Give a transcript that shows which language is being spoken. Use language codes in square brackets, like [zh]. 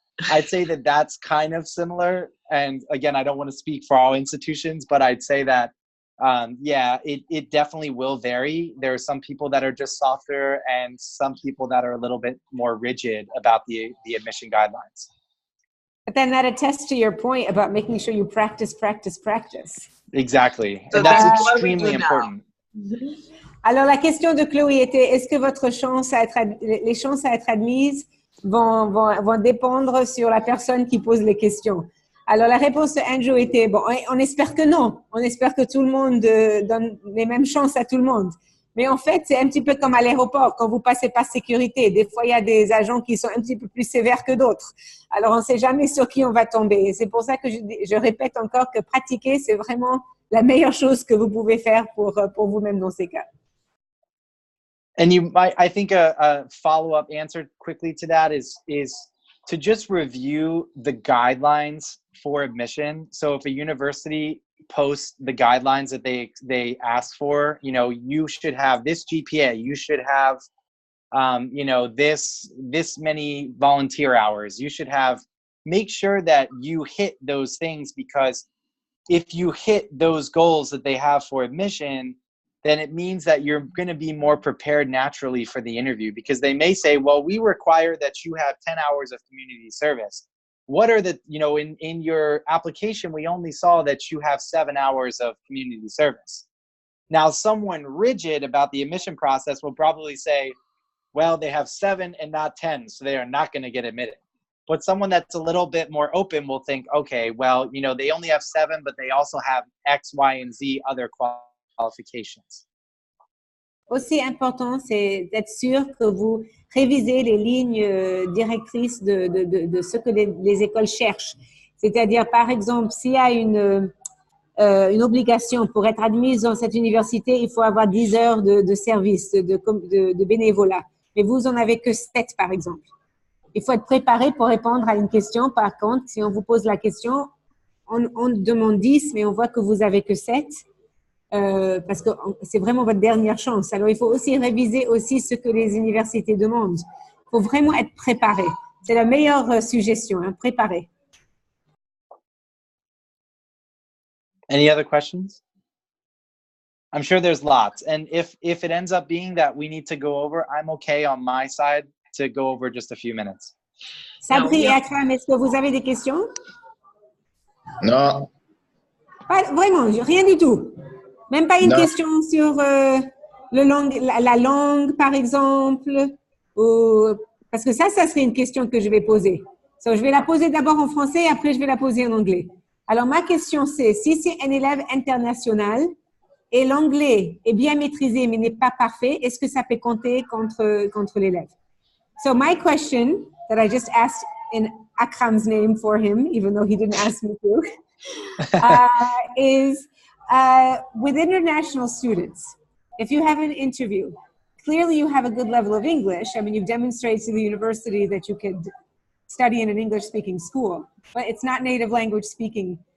[en] I'd say that that's kind of similar. And again, I don't want to speak for all institutions, but I'd say that it definitely will vary. There are some people that are just softer and some people that are a little bit more rigid about the admission guidelines. But then that attests to your point about making sure you practice. Exactly. So and that's extremely important. [fr] Alors, la question de Chloé était, est-ce que les chances à être admises vont dépendre sur la personne qui pose les questions? Alors, la réponse de Andrew était, bon, on espère que non. On espère que tout le monde donne les mêmes chances à tout le monde. Mais en fait, c'est un petit peu comme à l'aéroport, quand vous passez par sécurité. Des fois, il y a des agents qui sont un petit peu plus sévères que d'autres. Alors, on ne sait jamais sur qui on va tomber. Et c'est pour ça que je répète encore que pratiquer, c'est vraiment la meilleure chose que vous pouvez faire pour vous-même dans ces cas. [en] And I think a follow-up answer quickly to that is to just review the guidelines for admission. So if a university posts the guidelines that they ask for, you should have this GPA, you should have, this many volunteer hours, you should make sure that you hit those things, because if you hit those goals that they have for admission, then it means that you're going to be more prepared naturally for the interview, because they may say, well, we require that you have 10 hours of community service. What are the, in your application, we only saw that you have 7 hours of community service. Now, someone rigid about the admission process will probably say, well, they have 7 and not 10, so they are not going to get admitted. But someone that's a little bit more open will think, okay, well, they only have 7, but they also have X, Y, and Z other qualifications. [fr] Aussi important, c'est d'être sûr que vous révisez les lignes directrices de ce que les écoles cherchent. C'est-à-dire, par exemple, s'il y a une obligation pour être admise dans cette université, il faut avoir 10 heures de service, de bénévolat. Mais vous en avez que 7, par exemple. Il faut être préparé pour répondre à une question. Par contre, si on vous pose la question, on demande 10, mais on voit que vous avez que 7. Parce que c'est vraiment votre dernière chance. Alors, il faut aussi réviser aussi ce que les universités demandent. Il faut vraiment être préparé. C'est la meilleure suggestion, préparé. [en] Any other questions? I'm sure there's lots. And if it ends up being that we need to go over, I'm okay on my side to go over just a few minutes. [fr] Sabri et Akram, est-ce que vous avez des questions? Non. Pas, vraiment, rien du tout. Même pas une question sur la langue, par exemple, parce que ça serait une question que je vais poser. So, je vais la poser d'abord en français et après je vais la poser en anglais. Alors, ma question c'est, si c'est un élève international et l'anglais est bien maîtrisé mais n'est pas parfait, est-ce que ça peut compter contre l'élève? [en] So, my question that I just asked in Akram's name for him, even though he didn't ask me to, is with international students, if you have an interview, clearly you have a good level of English. I mean, you've demonstrated to the university that you could study in an English-speaking school, but it's not native language speaking.